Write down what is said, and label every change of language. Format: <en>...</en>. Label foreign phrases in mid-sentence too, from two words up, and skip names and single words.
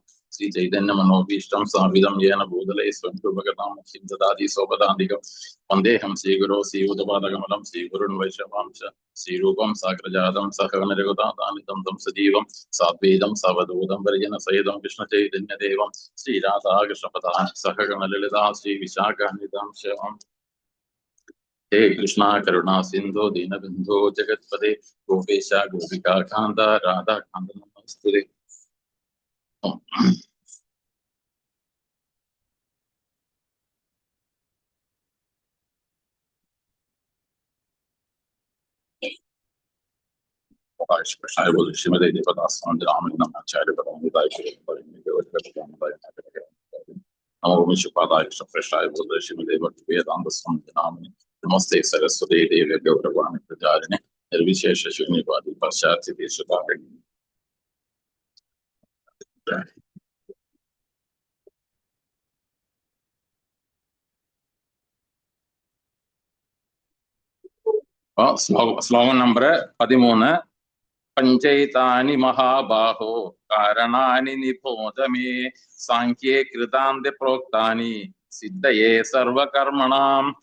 <sa>ശ്രീചൈതന്യമനോഭീഷ്ടം സ്ഥാപിതം യേന ഭൂതലേ സ്വയം രൂപകഥാം ദദാതി സ്വപദാന്തികം വന്ദേഹം ശ്രീഗുരോ ശ്രീയുതപാദകമലം ശ്രീഗുരുൻ വൈഷ്ണവാംശ ശ്രീരൂപം സാഗ്രജാതം സഹഗണരഘുതാനിതം തം സജീവം സാദ്വൈതം സവധൂതം പരിജന സഹിതം കൃഷ്ണചൈതന്യദേവം ശ്രീരാധാകൃഷ്ണപദാ സഹഗണലളിതാ ശ്രീ വിശാഖാന്വിതാം ശിവം. हे कृष्णा करुणा सिंधु दीनबंधु जगत्पते गोपेश गोपिका कांत राधा कांत नमस्ते. श्रीमती देवदास रामाचार्य नमो विश्वपादाय कृष्णप्रेष्ठाय बोध श्रीमते भक्ति वेदांत स्वामी नामिने नमस्ते सरस्वती देवी गौरवाणी प्रचारिणे निर्विशेष शून्यवादी पाश्चात्य देशकारिणी.</sa> <ml>ശ്ലോകം നമ്പർ 13.</ml> <sa>പഞ്ചൈതാനി മഹാബാഹോ കാരണാനി നിബോധമേ സാഖ്യേ കൃതാന്ത പ്രോക്താനി സിദ്ധയേ സർവകർമ്മണാം.</sa>